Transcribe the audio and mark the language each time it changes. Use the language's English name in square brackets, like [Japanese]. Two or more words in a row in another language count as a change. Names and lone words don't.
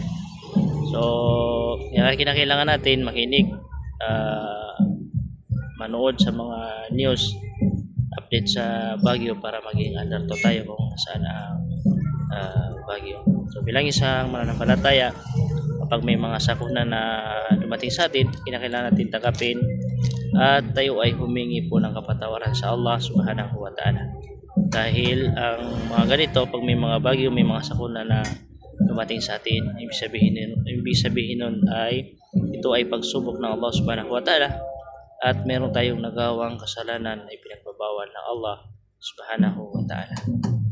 [Filipino] So, yung kinakailangan natin makinig, manood sa mga [English] news update [Filipino] sa Baguio para maging alerto tayo kung saan ang Baguio. So bilang isang mananampalataya, kapag may mga sakuna na dumating sa atin, kinakailangan natin tanggapin at tayo ay humingi po ng kapatawaran sa Allah [Arabic] سبحانه وتعالى. [Filipino] Dahil ang mga ganito, pag may mga bagyo, may mga sakuna na dumating sa atin, ibig sabihin nun ay ito ay pagsubok ng Allah [Arabic] سبحانه وتعالى [Filipino] at meron tayong nagawang kasalanan na ipinagbabawal ng Allah [Arabic] سبحانه وتعالى.